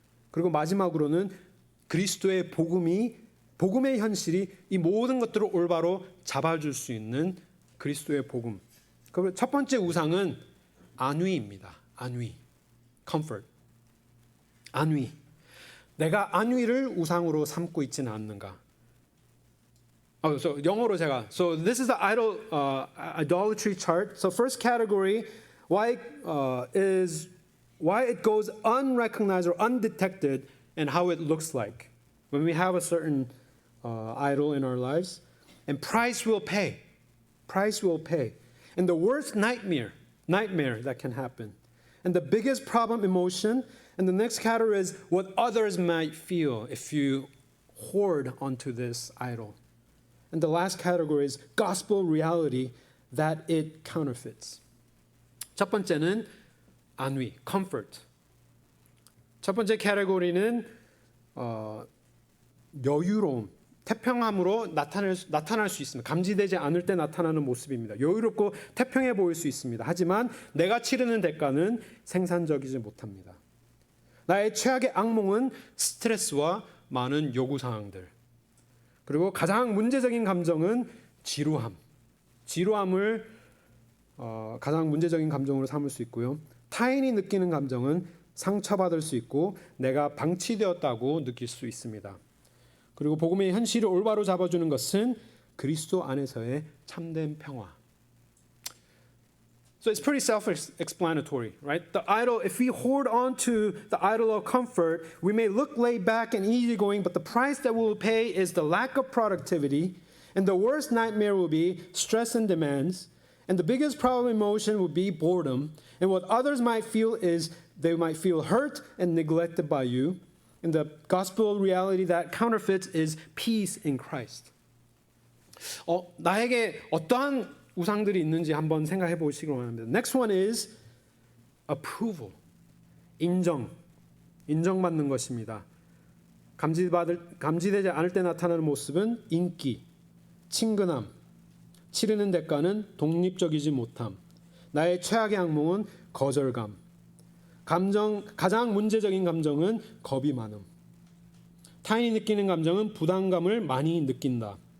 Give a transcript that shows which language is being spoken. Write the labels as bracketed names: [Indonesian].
[Korean] 그리고 마지막으로는 그리스도의 복음의 현실이 이 모든 것들을 올바로 잡아줄 수 있는 그리스도의 복음. 그리고 첫 번째 우상은 안위입니다. 안위. comfort. 안위. 내가 안위를 우상으로 삼고 있지는 않는가. [English] So [Korean] 영어로 제가. [English] So this is the idolatry chart. So first category, why it goes unrecognized or undetected, and how it looks like when we have a certain idol in our lives. And price will pay. Price will pay. And the worst nightmare that can happen. And the biggest problem emotion. And the next category is what others might feel if you hoard onto this idol. And the last category is gospel reality that it counterfeits. [Korean] 첫 번째는 안위, comfort. 첫 번째 카테고리는 여유로움, 태평함으로 나타날 수 있습니다. 감지되지 않을 때 나타나는 모습입니다. 여유롭고 태평해 보일 수 있습니다. 하지만 내가 치르는 대가는 생산적이지 못합니다. 나의 최악의 악몽은 스트레스와 많은 요구사항들. 그리고 가장 문제적인 감정은 지루함. 지루함을 가장 문제적인 감정으로 삼을 수 있고요. 타인이 느끼는 감정은 상처받을 수 있고 내가 방치되었다고 느낄 수 있습니다. 그리고 복음의 현실을 올바로 잡아주는 것은 그리스도 안에서의 참된 평화. [English] So it's pretty self-explanatory, right? The idol, if we hoard on to the idol of comfort, we may look laid back and easygoing, but the price that we'll pay is the lack of productivity, and the worst nightmare will be stress and demands, and the biggest problem emotion will be boredom, and what others might feel is they might feel hurt and neglected by you, and the gospel reality that counterfeits is peace in Christ. [Korean] 나에게 어떠한 우상들이 있는지 한번 생각해 보시기 원합니다. [English] Next one is approval. [Korean] 인정받는 것입니다. 감지되지 않을 때 나타나는 모습은 인기, 친근함, 치르는 대가는 독립적이지 못함, 나의 최악의 악몽은 거절감, 가장 문제적인 감정은 겁이 많음, 타인이 느끼는 감정은 부담감을 많이 느낀다.